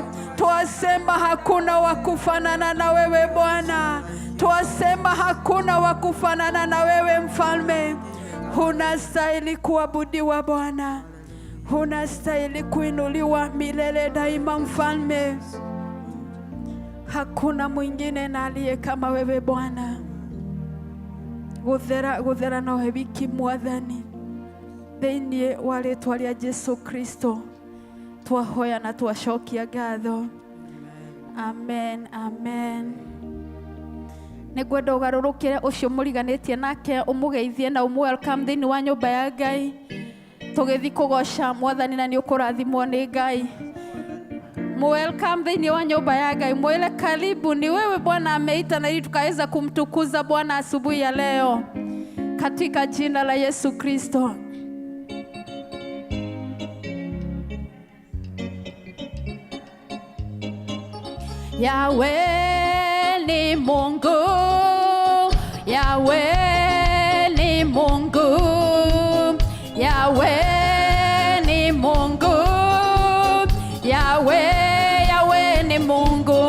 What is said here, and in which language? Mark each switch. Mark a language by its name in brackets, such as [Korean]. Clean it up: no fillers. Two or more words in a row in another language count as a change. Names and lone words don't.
[Swahili] Twasema hakuna wa kufanana na wewe Bwana, twasema hakuna wa kufanana na wewe Mfalme. Unastahili kuabudiwa Bwana, unastahili kuinuliwa milele daima Mfalme. Hakuna mwingine na aliye kama wewe Bwana. [Kikuyu] Guthera nawe wiki Mwathani, thĩinĩ wa rĩtwa rĩa Jesu Kristo twahoya na twacokia ngatho. Amen, amen. Nĩngwenda ũgarũrũkĩre ũcio mũriganĩtie nake ũmũgeithie na welcome thĩinĩ wa nyũmba ya Ngai. Tũgĩthiĩ kũgoca Mwathani na nĩ ũkũrathimwo nĩ Ngai. Welcome thĩinĩ wa nyũmba ya Ngai. [Swahili] Mwele karibu, ni wewe Bwana ameita na ili tukaweza kumtukuza Bwana asubuhi ya leo katika jina la Yesu Kristo. Yahweh ni Mungu, Yahweh ni Mungu, Yahweh ni Mungu, Yahweh, Yahweh ni Mungu.